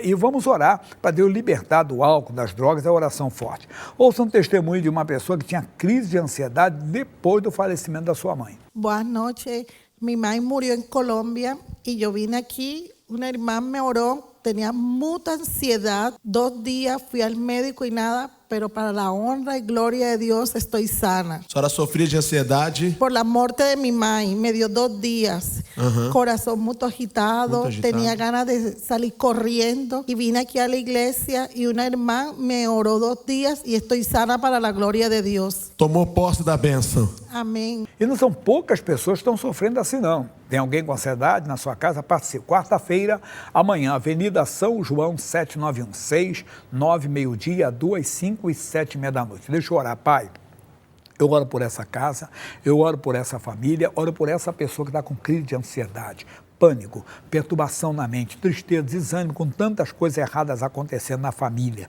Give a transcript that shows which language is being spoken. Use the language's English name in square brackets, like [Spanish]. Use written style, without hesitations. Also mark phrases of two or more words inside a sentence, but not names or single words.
[Portuguese] E vamos orar para Deus libertar do álcool, das drogas, é oração forte. Ouça um testemunho de uma pessoa que tinha crise de ansiedade depois do falecimento da sua mãe. Boa noite. Mi mãe morreu em Colômbia e eu vim aqui, uma irmã me orou, tinha muita ansiedade, 2 días fui ao médico e nada, [Spanish] pero para la honra y gloria de Dios estoy sana. [Portuguese] A senhora sofria de ansiedade? [Spanish] Por la muerte de mi mãe, me dio 2 días. Corazón muy agitado, tenía ganas de salir corriendo y vine aquí a la iglesia y una hermana me oró 2 días y estoy sana para la gloria de Dios. [Portuguese] Tomou posse da bênção. Amém. E não são poucas pessoas que estão sofrendo assim, não. Tem alguém com ansiedade na sua casa? Participe. Quarta-feira, amanhã, Avenida São João, 7916, 9, meio-dia, 2, 5 e 7 e meia da noite. Deixa eu orar, Pai. Eu oro por essa casa, eu oro por essa família, oro por essa pessoa que está com crise de ansiedade, pânico, perturbação na mente, tristeza, desânimo, com tantas coisas erradas acontecendo na família.